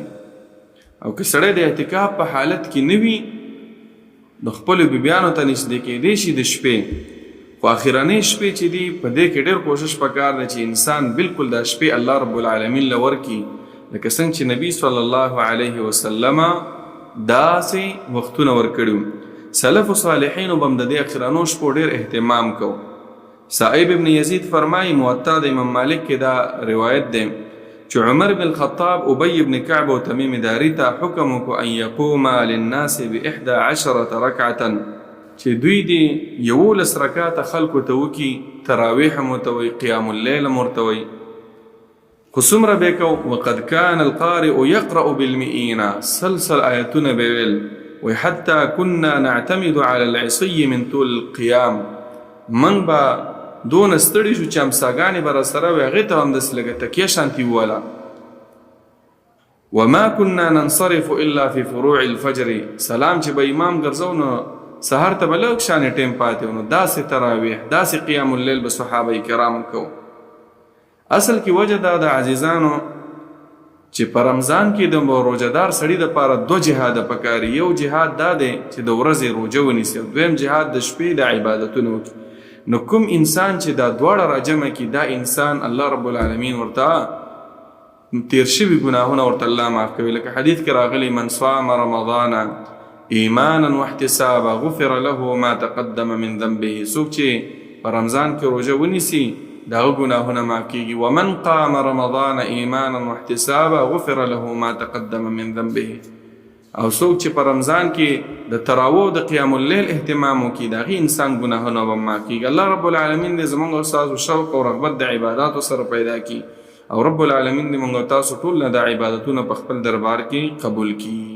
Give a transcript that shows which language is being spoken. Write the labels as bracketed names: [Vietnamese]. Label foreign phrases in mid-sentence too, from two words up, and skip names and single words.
[Pashto] او که سړی د اعتکاف په حالت کې نه وي د خپلو بیبیانو ته نږدې کېدی شي د شپې، خو اخرنۍ شپې چې دي په دې کې ډېر کوشش پکار دی چې انسان بالکل دا شپې الله رب العالمین له ورکړي، لکه څنګه چې نبي [Arabic] صلی الله علیه وسلم [Pashto] داسې وختونه ورکړي. سلف صالحینو به هم د دې اخرنو شپو ډېر اهتمام کو. صائب ابن یزید فرمایي، موطا د امام مالک کې دا روایت دی چې عمر بن الخطاب ابی بن کعب او تمیم داری ته حکم وکړو [Arabic] ان یقوم للناس ب11 رکعة، [Pashto] چې دوی دې 11 رکعاته خلکو ته وکړي، تراویح هم ورته وایي، قیام اللیل هم ورته وایي. خو څومره به یې کو؟ [Arabic] وقد کان القارئ یقرأ بالمئین، [Pashto] سلسل آیتونه به ویل. وی [Arabic] حتی کنا نعتمد علی العصی من طول القیام، [Pashto] من به دون ستړي شو چې امساګانې به راسره وي، هغې ته هم داسې لږه تکیه شانتي وواله. [Arabic] وما كنا ننصرف الا في فروع الفجر، [Pashto] سلام چې به امام ګرځو نو سهار ته به لږ شانې ټیم پاتې و، نو داسې تراویح، داسې قیام اللیل به صحابه کرام کو. اصل کې وجه دا د عزیزانو چې په رمضان کې د روژهدار سړي دپاره دو جهاده پکاري. یو جهاد دا دی چې د ورځې روژه ونیسي، دویم جهاد د شپې د عبادتونو وکړي. نو کوم انسان چې دا دواړه راجمع کړي، دا انسان الله رب العالمین ورته تیر شوي ګناهونه ورته الله معاف کوي. لکه حدیث کې راغلی [Arabic] من صام رمضان ایمانا واحتسابا غفر له ما تقدم من ذنبه، [Pashto] څوک چې په رمضان کې روژه ونیسي د هغه ګناهونه معاف کېږي. [Arabic] ومن قام رمضان ایمانا واحتسابا غفر له ما تقدم من ذنبه، [Pashto] او څوک چې په رمضان کې د تراویح او د قیام اللیل اهتمام وکړي د هغې انسان ګناهونه به معاف کېږي. الله رب العالمین دې زموږ او ستاسو شوق او رغبت د عباداتو سره پیدا کړي، او رب العالمین دې موږ او تاسو ټول نه د عبادتونه په خپل دربار کې قبول کړي.